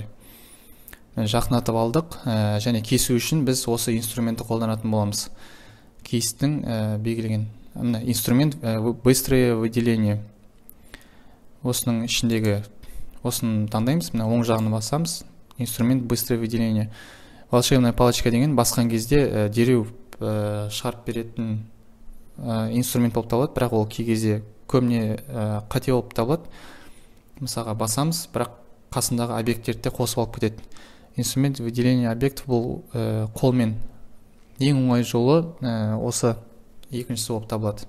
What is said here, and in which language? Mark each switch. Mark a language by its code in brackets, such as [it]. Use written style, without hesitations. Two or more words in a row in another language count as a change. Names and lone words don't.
[kk] Жақындатып алдық, және кесу үшін біз осы инструментті қолданатын боламыз. Кестің белгілеген [ru] инструмент быстрое выделение. [kk] Осының ішіндегі осыны таңдаймыз, оң жағына басамыз. [ru] Инструмент быстрое выделение. Волшебная палочка [kk] деген басқан кезде дереу шығарып беретін инструмент болып табылады, бірақ ол кей кезде көбіне қате болып табылады. Мысалға басамыз, бірақ қасындағы объекттерді қосып алып кетеді. [ru] Инструмент выделение объект [kk] бұл қолмен ең оңай жолы осы екіншісі болып табылады.